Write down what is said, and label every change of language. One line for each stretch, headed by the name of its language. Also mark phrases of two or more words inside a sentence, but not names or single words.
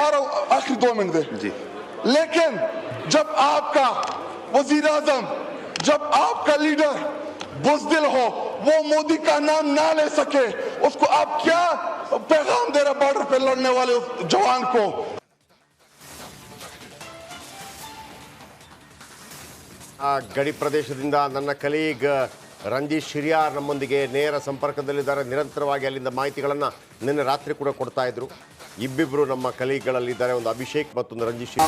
Hindi: आखिरी 2 मिनट दे जी। लेकिन जब आपका वजीर आजम, जब आपका लीडर बुज़दिल हो, वो मोदी का नाम ना ले सके, उसको आप क्या पैगाम दे रहे बॉर्डर पे लड़ने वाले जवान को?
Kannada: ಗಡಿ ಪ್ರದೇಶದಿಂದ ನನ್ನ ಕಲೀಗ್ ರಂಜಿತ್ ಶಿರಿಯಾರ್ ನಮ್ಮೊಂದಿಗೆ ನೇರ ಸಂಪರ್ಕದಲ್ಲಿದ್ದಾರೆ. ನಿರಂತರವಾಗಿ ಅಲ್ಲಿಂದ ಮಾಹಿತಿಗಳನ್ನು ನಿನ್ನೆ ರಾತ್ರಿ ಕೂಡ ಕೊಡ್ತಾ ಇದ್ರು. ಇಬ್ಬಿಬ್ಬರು ನಮ್ಮ ಕಲೀಗ್ಗಳಲ್ಲಿದ್ದಾರೆ, ಒಂದು ಅಭಿಷೇಕ್ ಮತ್ತೊಂದು ರಂಜಿತ್ ಶಿರಿಯಾರ್.